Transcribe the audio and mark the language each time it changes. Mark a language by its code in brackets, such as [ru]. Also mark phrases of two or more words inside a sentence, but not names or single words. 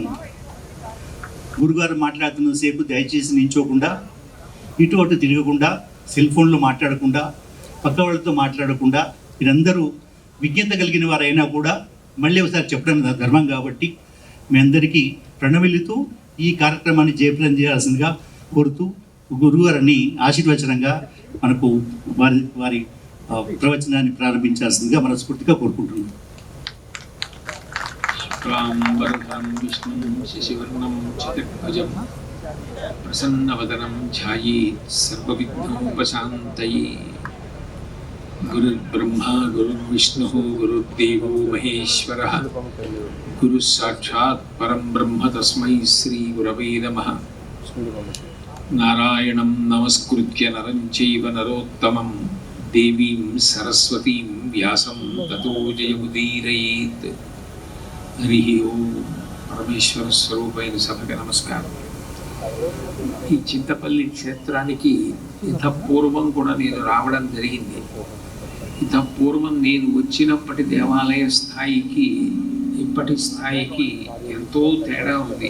[te] గురుగారు మాట్లాడుతున్నంతసేపు దయచేసి నించోకుండా, ఇటు అటు తిరగకుండా, సెల్ ఫోన్లో మాట్లాడకుండా, పక్క వాళ్ళతో మాట్లాడకుండా, మీరందరూ విజ్ఞత కలిగిన వారైనా కూడా మళ్ళీ ఒకసారి చెప్పడం ధర్మం కాబట్టి మీ అందరికీ ప్రణమిల్లుతూ ఈ కార్యక్రమాన్ని జయప్రదం చేయాల్సిందిగా కోరుతూ గురుగారిని ఆశీర్వచనంగా మనకు వారి ప్రవచనాన్ని ప్రారంభించాల్సిందిగా మనస్ఫూర్తిగా కోరుకుంటున్నాం. [sa] शशिवर्णं चतुर्भुजं प्रसन्नवदनं ध्यायेत् सर्वविघ्नोपशान्तये. गुरुर्ब्रह्मा गुरुर्विष्णुः गुरुर्देवो महेश्वरः गुरु साक्षात् परं ब्रह्म तस्मै श्री गुरवे नमः. नारायणं नमस्कृत्य नरं चैव नरोत्तमं देवीं सरस्वतीं व्यासं ततो जयमुदीरयेत्. [te] హరి ఓం. పరమేశ్వర స్వరూపైన సభకి నమస్కారం. ఈ చింతపల్లి క్షేత్రానికి ఇంత పూర్వం కూడా నేను రావడం జరిగింది. ఇంత పూర్వం నేను వచ్చినప్పటి దేవాలయ స్థాయికి ఇప్పటి స్థాయికి ఎంతో తేడా ఉంది.